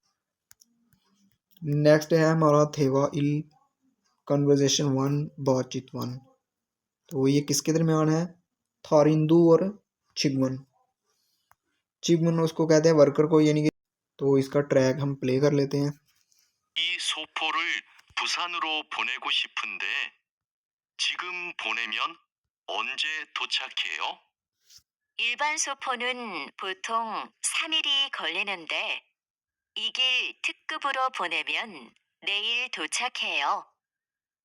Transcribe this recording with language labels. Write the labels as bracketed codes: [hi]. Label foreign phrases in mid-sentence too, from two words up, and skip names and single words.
[hi] नेक्स्ट है हमारा [ko] 대화 일 [en] conversation one, [hi] बातचीत वन। तो ये किसके दरमियान है, थारिंदू और चिगवन, चिगवन उसको कहते हैं वर्कर को, यानी कि तो इसका ट्रैक हम प्ले कर लेते हैं। [ko] 이 소포를 부산으로 보내고 싶은데 지금 보내면 언제 도착해요? 일반 소포는 보통 3일이 걸리는데 이 길 특급으로 보내면 내일 도착해요.